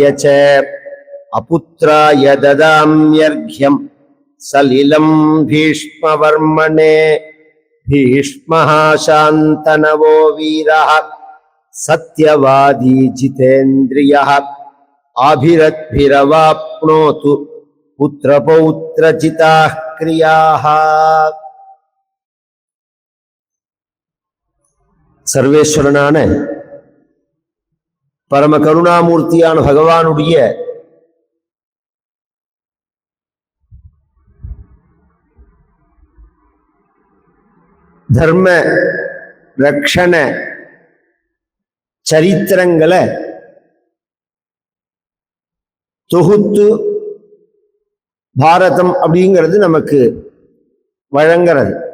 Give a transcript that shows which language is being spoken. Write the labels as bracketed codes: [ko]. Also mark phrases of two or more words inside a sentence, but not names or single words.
[sa] च अपुत्राय ददाम्यर्घ्यं सलिलं भीष्मवर्मणे भीष्मः शान्तनवो वीरः सत्यवादी जितेन्द्रियः आभिरद्भिरवाप्नोतु पुत्रपौत्रचिताः क्रियाः। [ta] सर्वेश्वरनाன பரம கருணாமூர்த்தியான பகவானுடைய தர்ம ரக்ஷண சரித்திரங்களை தொகுத்து பாரதம் அப்படிங்கிறது நமக்கு வழங்கிறது.